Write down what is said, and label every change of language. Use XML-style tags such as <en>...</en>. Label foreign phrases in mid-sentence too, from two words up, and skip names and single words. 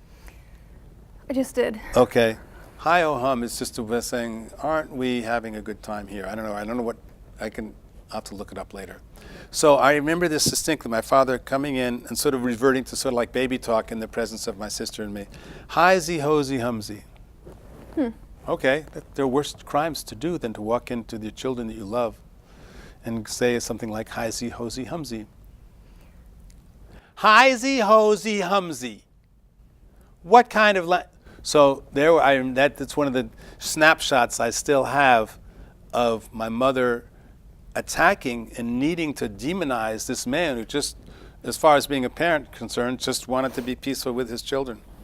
<en>I just did. Okay. Hi ho hum is just a way of saying, aren't we having a good time here? I don't know what, I'll have to look it up later. So I remember this distinctly, my father coming in and sort of reverting to sort of like baby talk in the presence of my sister and me. Hi-zy, ho-zy, hum-zy. Okay, there are worse crimes to do than to walk into the children that you love and say something like hi-zy, ho-zy, hum-zy. Hi-zy, ho-zy, hum-zy. What kind of So that's one of the snapshots I still have of my mother attacking and needing to demonize this man who just, as far as being a parent concerned, just wanted to be peaceful with his children.</en>